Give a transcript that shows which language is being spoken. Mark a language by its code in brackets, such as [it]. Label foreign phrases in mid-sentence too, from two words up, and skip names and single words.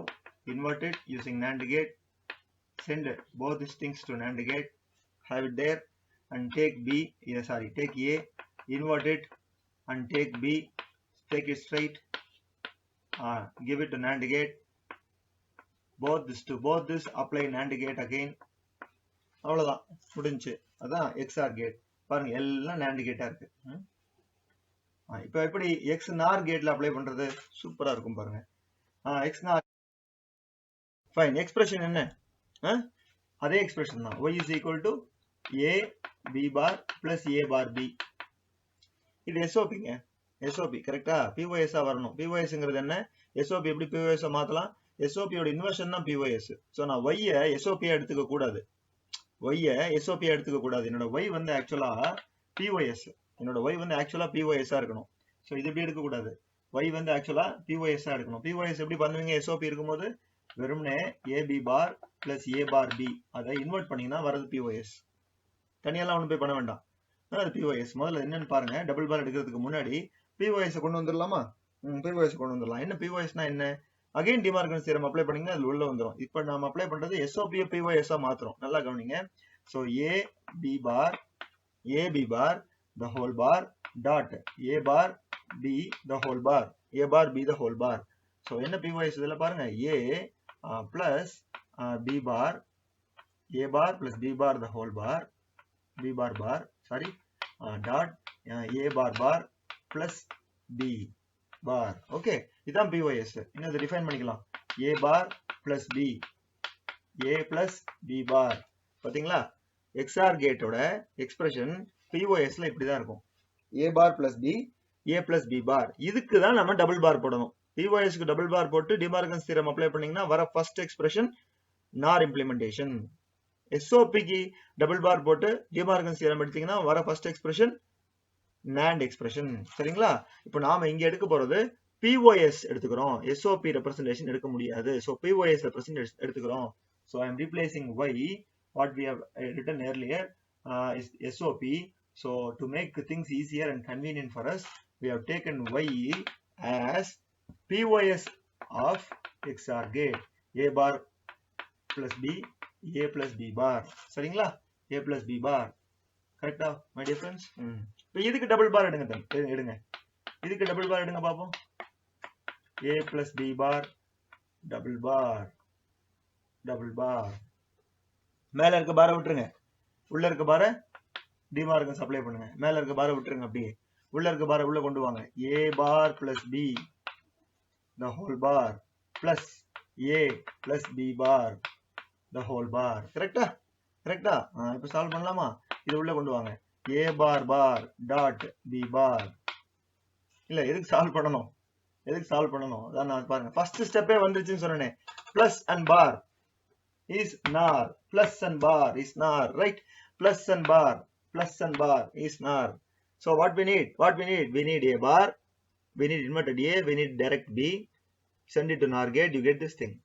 [en] Invert it using NAND gate. Send both these things to NAND gate. Have it there. And take take A. Invert it. And take B. Take it straight. Give it to NAND gate. Both this apply NAND gate again. [ta] அவ்வளவுதான், முடிஞ்சு. அதான் [en] XR gate. [ta] பாருங்க, எல்லாம் NAND கேட்டா இருக்கு. இப்போ எப்படி [en] XNOR gate apply [ta] பண்றது? சூப்பரா இருக்கும் பாருங்க. [en] XNOR fine. [ta] எக்ஸ்பிரஷன் என்ன? அதே எக்ஸ்பிரஷன் தான். [en] y is equal to a b bar plus a bar b. [ta] இது SOPங்க. [en] SOP correct? [ta] POS ஆ வரணும். POSங்கிறது என்ன? SOP எப்படி POS ஆ மாத்தலாம்? SOP யோட இன்வர்ஷன் தான் POS. சோ நான் y ய SOP ஆ எடுத்துக்க கூடாது. என்னோட y வந்து ஆக்சுவலா POS. என்னோட y வந்து ஆக்சுவலா POS ஆ இருக்கணும். சோ இது எப்படி எடுக்க கூடாது. y வந்து ஆக்சுவலா POS ஆ எடுக்கணும். POS எப்படி பண்ணுவீங்க? SOP இருக்கும்போது வெறுமனே [en] AB bar plus A bar B [ta] அதை இன்வெர்ட் பண்ணீங்கன்னா வரது POS. தனியெல்லாம் ஒண்ணும் போய் பண்ண வேண்டாம். அது POS. முதல்ல என்னன்னு பாருங்க. [en] double bar [ta] எடுக்கிறதுக்கு முன்னாடி POS கொண்டு வந்துடலாமா? POS கொண்டு வந்துடலாம். என்ன POSனா என்ன? [en] again De Morgan's theorem apply [ta] பண்ணீங்கன்னா அது உள்ள வந்துரும். இப்போ நாம அப்ளை பண்றது SOP POS ஆ மாத்துறோம். நல்லா கவனிங்க. [en] சோ AB bar the whole bar dot A bar B the whole bar. [ta] So என்ன POS இதுல பாருங்க. [en] A plus B bar, A bar plus B bar the whole bar, dot A bar plus B bar. [ta] Okay, இதான் POS. இன்னும் இதை டிஃபைன் பண்ணிக்கலாம். [en] A bar plus B, A plus B bar. [ta] பாத்தீங்களா? [en] XR gate expression POS [ta] இப்படிதான் இருக்கும். [en] A bar plus B, A plus B bar. [ta] இதுக்கு தான் நம்ம [en] double bar [ta] போடணும். POSக்கு [en] double bar [ta] போட்டு [en] De Morgan's theorem apply [ta] பண்ணீங்கன்னா வர [en] first expression NOR implementation. [ta] SOPக்கு [en] double bar [ta] போட்டு [en] De Morgan's theorem [ta] எடுத்தீங்கன்னா வர [en] first expression NAND expression. [ta] சரிங்களா? இப்போ நாம இங்க எடுக்க போறது POS எடுத்துக்கிறோம். [en] SOP representation [ta] எடுக்க முடியாது. [en] So POS representation [ta] எடுத்துக்கிறோம். [en] So I am replacing Y, what we have written earlier, is SOP. So to make things easier and convenient for us, we have taken Y as POS of XR gate. A bar plus B, A plus B bar. சரிங்களா? A plus B bar. கரெக்டா my dear friends? [ta] இப்போ இதுக்கு [en] double bar [ta] எடுங்க. இதுக்கு [en] double bar [ta] எடுங்க பாப்போம். [en] A plus B bar double bar. [ta] மேல இருக்க பாரை விட்டுருங்க. உள்ள இருக்க பாரை [en] De Morgan's apply [ta] பண்ணுங்க. மேல இருக்க பாரை விட்டுருங்க. அப்படியே உள்ள இருக்க பாரை உள்ள கொண்டு வாங்க. [en] A bar plus B the whole bar plus A plus B bar the whole bar. [ta] கரெக்டா? இப்போ சால்வ் பண்ணலாமா? இது உள்ள கொண்டு வாங்க. [en] A bar dot B bar. [ta] இல்ல, எதுக்கு சால்வ் பண்ணணும்? அதான் நான் பாருங்க [en] first step [ta] வந்துருச்சுன்னு சொன்னேனே. [en] plus and bar is NOR. Right? Plus and bar is NOR. So what we need? We need A bar, we need inverted A, we need direct B, send it to NOR gate, you get this thing.